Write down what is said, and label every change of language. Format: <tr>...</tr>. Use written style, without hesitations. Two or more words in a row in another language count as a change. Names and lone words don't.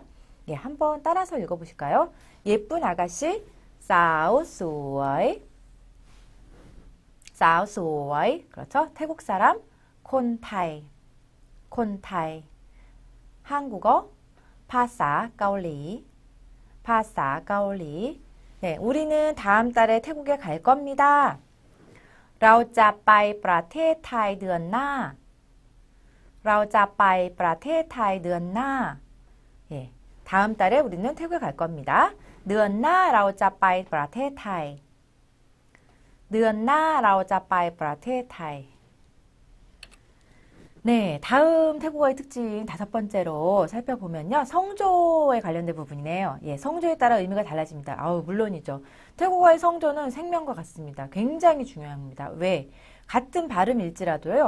<ko>예, 한번 따라서 읽어보실까요? 예쁜 아가씨</ko> <th>สาวสวย สาวสวย</th> <ko>그렇죠? 태국 사람</ko> <th>คนไทย คนไทย</th> <ko>한국어</ko> <th>ภาษาเกาหลี ภาษาเกาหลี</th> <ko>네, 우리는 다음 달에 태국에 갈 겁니다.</ko> <th>เราจะไปประเทศไทยเดือนหน้า เราจะไปประเทศไทยเดือนหน้า</th> <ko>예, 다음 달에 우리는 태국에 갈 겁니다.</ko> <th>เดือนหน้าเราจะไปประเทศไทย เดือนหน้าเราจะไปประเทศไทย</th> <ko>네, 다음 태국어의 특징 다섯 번째로 살펴보면요. 성조에 관련된 부분이네요. 예, 성조에 따라 의미가 달라집니다. 물론이죠. 태국어의 성조는 생명과 같습니다. 굉장히 중요합니다. 왜? 같은 발음일지라도요.</ko>